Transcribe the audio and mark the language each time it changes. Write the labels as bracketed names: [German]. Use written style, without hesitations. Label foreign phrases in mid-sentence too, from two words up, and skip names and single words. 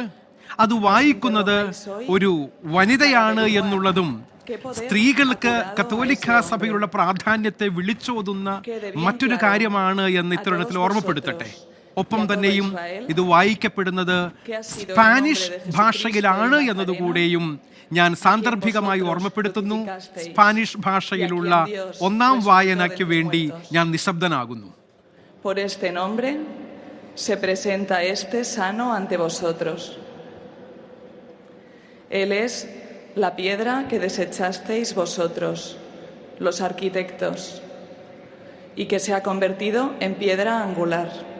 [Malayalam] അത് വായിക്കുന്നത് ഒരു വനിതയാണ് എന്നുള്ളതും സ്ത്രീകൾക്ക് കത്തോലിക്ക സഭയിലുള്ള പ്രാധാന്യത്തെ വിളിച്ചോതുന്ന മറ്റൊരു കാര്യമാണ് എന്ന് ഇത്തരണത്തിൽ ഓർമ്മപ്പെടുത്തട്ടെ. ഒപ്പം തന്നെയും ഇത് വായിക്കപ്പെടുന്നത് സ്പാനിഷ് ഭാഷയിലാണ് എന്നതുകൂടെയും ഞാൻ സാന്ദർഭികമായി ഓർമ്മപ്പെടുത്തുന്നു. സ്പാനിഷ് ഭാഷയിലുള്ള ഒന്നാം വായനയ്ക്ക് വേണ്ടി ഞാൻ നിശബ്ദനാകുന്നു. [Spanish] Por este nombre se presenta este sano ante vosotros. Él es la piedra que desechasteis vosotros, los arquitectos, y que se ha convertido en piedra angular.